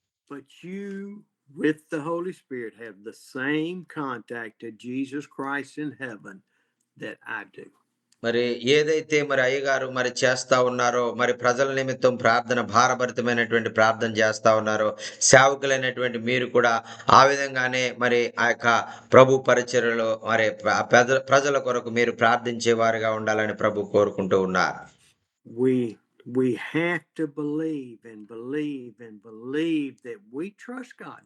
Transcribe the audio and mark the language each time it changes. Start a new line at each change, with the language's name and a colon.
English: But you, with the Holy Spirit, have the same contact to Jesus Christ in heaven that I do.
Telugu: మరి ఏదైతే మరి అయ్యగారు మరి చేస్తా ఉన్నారో, మరి ప్రజల నిమిత్తం ప్రార్థన భారభరితమైనటువంటి ప్రార్థన చేస్తా ఉన్నారో, సేవకులైనటువంటి మీరు కూడా ఆ విధంగానే మరి ఆ యొక్క ప్రభు పరిచర్యలో మరి ప్రజల కొరకు మీరు ప్రార్థించే వారిగా ఉండాలని ప్రభు కోరుకుంటూ ఉన్నారు.
English: We have to believe and believe and believe that we trust God.